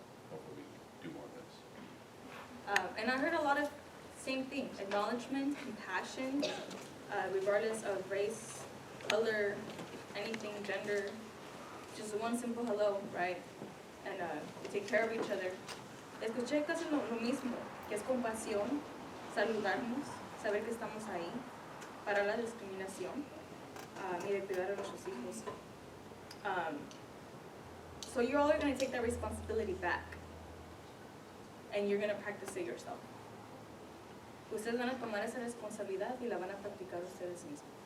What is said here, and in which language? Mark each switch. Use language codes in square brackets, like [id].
[en] Hopefully we do more of this. And I heard a lot of same things: acknowledgement, compassion, regardless of race, color, anything, gender. Just one simple hello, right? And we take care of each other. [es] Escuché casi lo mismo, que es compasión, saludarnos, saber que estamos ahí, para la discriminación y de cuidar a nuestros hijos. [en] So you're all going to take that responsibility back, and you're going to practice it yourself. [es] Ustedes van a tomar esa responsabilidad y la van a practicar ustedes mismos.